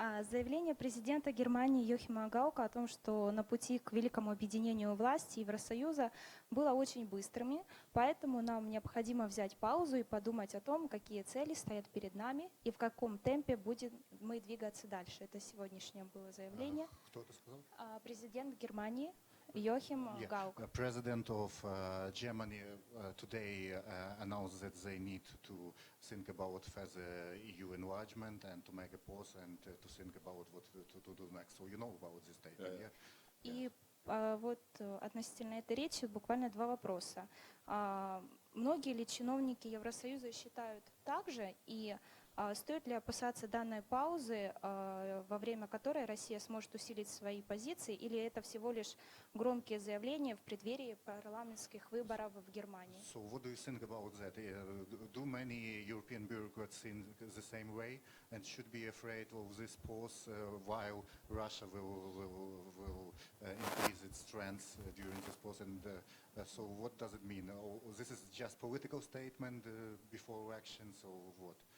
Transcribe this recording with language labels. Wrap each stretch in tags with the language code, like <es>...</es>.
<ru>Заявление президента Германии Йохима Гаука о том, что на пути к великому объединению власти Евросоюза было очень быстрыми, поэтому нам необходимо взять паузу и подумать о том, какие цели стоят перед нами и в каком темпе будем мы двигаться дальше. Это сегодняшнее было заявление. Кто это сказал? Президент Германии Joachim Gauck.</ru> <en>President of Germany today announced that they need to think about further EU enlargement and to make a pause and to think about what to do next. So you know about this statement, yeah?</en> <ru>И вот относительно этой речи буквально два вопроса. Многие ли чиновники Евросоюза считают так же, и стоит ли опасаться данной паузы, во время которой Россия сможет усилить свои позиции, или это всего лишь громкие заявления в преддверии парламентских выборов в Германии?</ru> <en>So what do you think about that? Do many European bureaucrats think the same way and should be afraid of this pause while Russia will increase its strength during this pause? And so what does it mean? This is just political statement before elections, or what?</en>